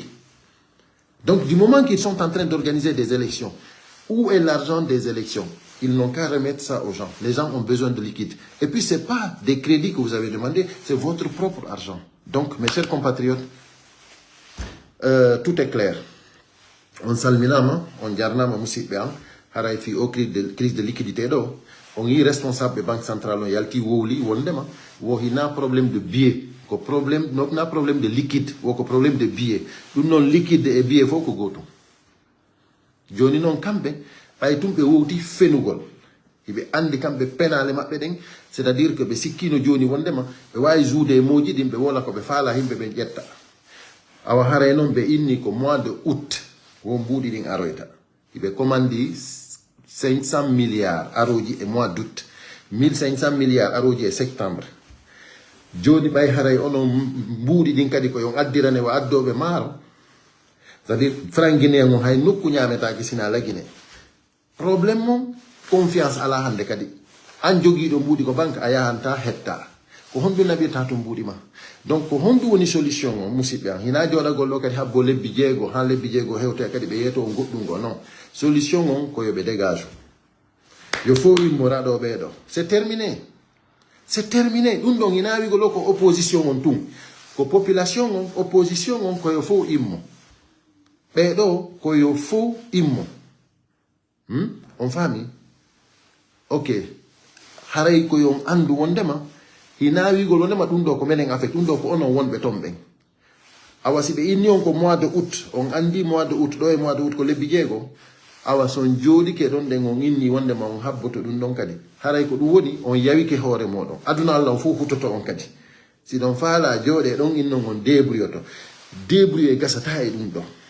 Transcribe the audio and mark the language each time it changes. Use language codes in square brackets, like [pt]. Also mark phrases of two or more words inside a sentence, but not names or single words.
[fr] Donc du moment qu'ils sont en train d'organiser des élections, où est l'argent des élections? Ils n'ont qu'à remettre ça aux gens. Les gens ont besoin de liquide. Et puis ce n'est pas des crédits que vous avez demandé, c'est votre propre argent. Donc mes chers compatriotes, tout est clair. [ff] On salminama, on jarnama musidɓe am haray fi o [fr] crise de liquidité [ff] ɗo on yi [fr] responsable banque centrale [ff] on yalti wowli wondema wo hina [fr] problème de billet [ff] ko problème na [fr] problème de liquide [ff] wo ko [fr] problème de billet [ff] ɗum noon [fr] liquide et billet [ff] fof ko gotum joni noon kamɓe ɓay tum ɓe wowti fenugol hiɓe andi kamɓe penale maɓɓe ɗen [fr] c'est à dire que [ff] ɓe sikkino joni wondema ɓe wawi joude e moji ɗin ɓe wola ko ɓe faala himɓe ɓe ƴetta awa haray noon ɓe inni ko [fr] mois de août [ff] won mbuuɗi ɗin aroyta iɓe commandi 500 milliards aroji e [fr] mois d' août [ff] 1500 milliards aroji e septembre joni ɓay haray onon mbuuɗi ɗin kadi ko yon addirane wa addoɓe maaro [fr] c'est à dire franc guinéen [ff] on hay nokku ñametaki sina la Guinée probléme mom confiance ala hande kadi an joguiɗo mbuuɗi ko banque a yahanta hetta ko honɗum naɓirta to mbuuɗi ma donc ko honɗum woni solution o musidɓe am hina joɗagol ɗo kadi habbo lebbi jeego ha lebbi jeego hewte kadi ɓe yeeto goɗɗum go non solution on ko yoɓe dégage yo fo wimmoraɗo ɓeeɗo [fr] c'est terminé [ff] ɗum ɗon hina wigo ɗo ko opposition on tun ko population on opposition on koyo fo immo ɓeeɗo koyo fo immo on faami ok haray koyon andu wondema hina wigol wondema ɗum ɗo ko menen affect ɗum ɗo ko onon wonɓe ton ɓen awa si ɓe inni on ko [fr] mois de août [ff] on andi [fr] mois de août [ff] ɗo e [fr] mois de août [ff] ko lebbi jeego awa son jooɗike ɗon ɗen on inni wondema on habboto ɗum ɗon kadi haray ko ɗum woni on yawike hoore moɗon aduna Allah on fof hutoto on kadi si ɗon faala jooɗe ɗon innon on débrouilloto débrouille gasata e ɗum ɗon